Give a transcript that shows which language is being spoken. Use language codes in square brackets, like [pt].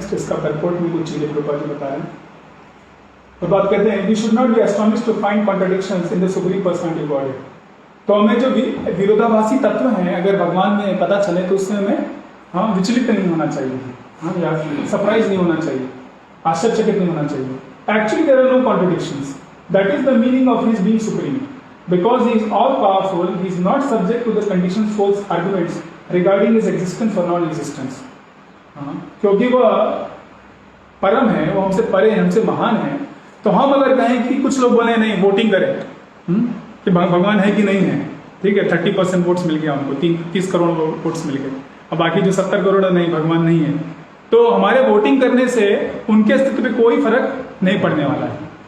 [hi] Next इसका purport में कुछ चीजें प्रभुपाद जी बता रहे हैं। तो बात करते हैं, [en] We should not be astonished to find contradictions in the supreme personality God. [hi] तो हमें जो विरोधाभासी तत्व हैं अगर भगवान में पता चले तो उससे हमें विचलित नहीं होना चाहिए, या सरप्राइज नहीं होना चाहिए, आश्चर्यचकित नहीं होना चाहिए। [en] Actually there are no contradictions, that is the meaning of his being supreme. Because he is all powerful, he is not subject to the conditioned false arguments regarding his existence or non-existence. [hi] क्योंकि वह परम है, वो हमसे परे है, हमसे महान है। तो हम अगर कहें कि कुछ लोग बोले नहीं वोटिंग करें कि भगवान है कि नहीं है, ठीक है, 30% वोट्स मिल गया उनको, 30 करोड़ वोट्स मिल गए, अब बाकी जो 70 करोड़ नहीं, भगवान नहीं है, तो हमारे वोटिंग करने से उनके अस्तित्व पे कोई फर्क नहीं पड़ने वाला है।